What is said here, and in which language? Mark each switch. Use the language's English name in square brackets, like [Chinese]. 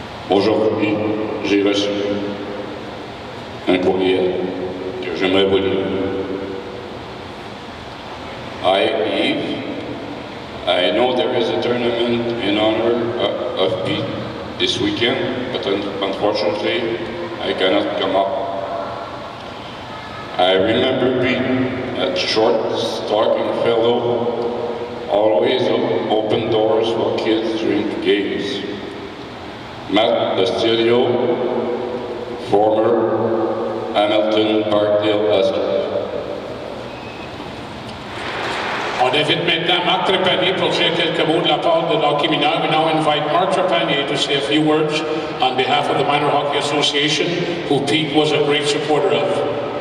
[French] Aujourd'hui, j'ai reçu un courriel que j'aimerais vous lire. [English] Hi, Yves. I know there is a tournament in honor of Pete this weekend, but unfortunately, I cannot come up. I remember Pete, a short, stalking fellow, always open doors for kids during games. Matt Bastilio, former Hamilton Parkdale Huskies. [French] On invite maintenant Marc Trépanier pour dire quelques mots de la part de l'hockey mineur. [English] We now invite Marc Trépanier to say a few words on behalf of the Minor Hockey Association, who Pete was a great supporter of.